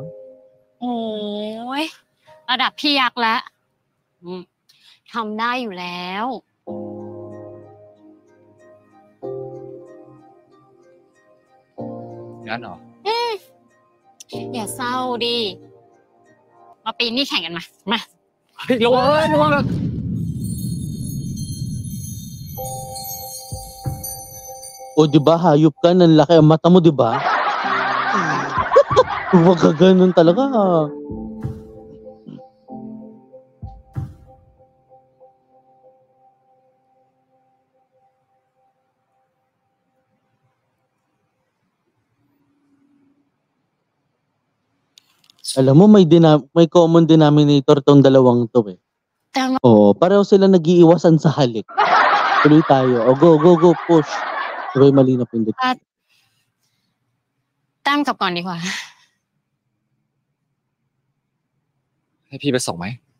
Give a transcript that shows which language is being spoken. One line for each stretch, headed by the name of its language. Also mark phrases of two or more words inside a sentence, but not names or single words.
Thai: โอ้ยระดับพี่ยักษ์แล้วทำได้อยู่แล้ว งั้นเหรอ อย่าเศร้าดิ มาปีนนี่แข่งกันมา เฮ้ยระวัง
Filipino: O, di ba? Hayop ka, nanlaki ang mata mo, di ba? Huwag ka ganun talaga. Alam mo, may
English: common denominator
Filipino: tong dalawang to eh. Tama. Oo, pareho sila nag-iiwasan sa halik. Tuloy tayo. O,
English: go, push.
Filipino: Sabay mali na pindot.
Thai: แต้มกลับก่อนดีกว่า ให้พี่ไปส่งไหม